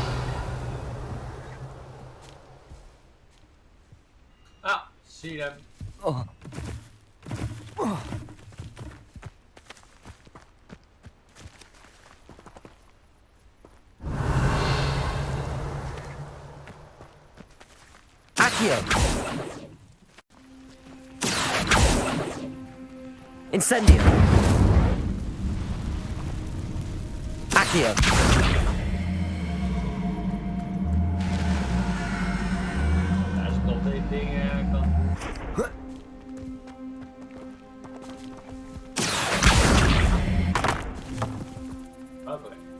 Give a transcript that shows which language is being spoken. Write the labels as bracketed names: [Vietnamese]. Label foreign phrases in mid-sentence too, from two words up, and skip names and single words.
[English] Ah, see them. Oh. Oh. Accio. Incendio. Accio. [Dutch] Als ik op deze dingen kan. Oké.